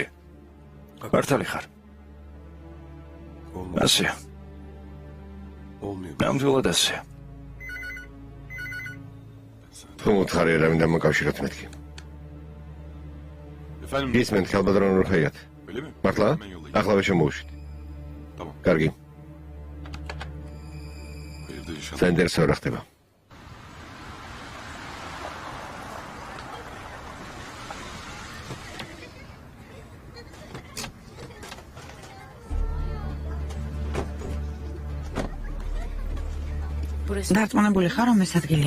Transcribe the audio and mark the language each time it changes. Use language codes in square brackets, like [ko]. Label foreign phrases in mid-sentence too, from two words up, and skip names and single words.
[ka] მართალი ხარ. ასეა. ნამდვილად ასეა. თუ მოთხარი არავინ დამაკავშიროთ მეთქი. [tr] Efendim? [ka] ისმენთ ქალბატონო ნურხაიათ. [tr] Öyle mi? [ka] მართლა? [tr] Hemen yollayayım. [ka] ახლა შემოუშვით. [tr] Tamam. [ka] კარგი. [tr] Hayırdır inşallah. [ka] საინტერესო რა ხდება. დარწმუნებული ხარ რომ ეს ადგილია?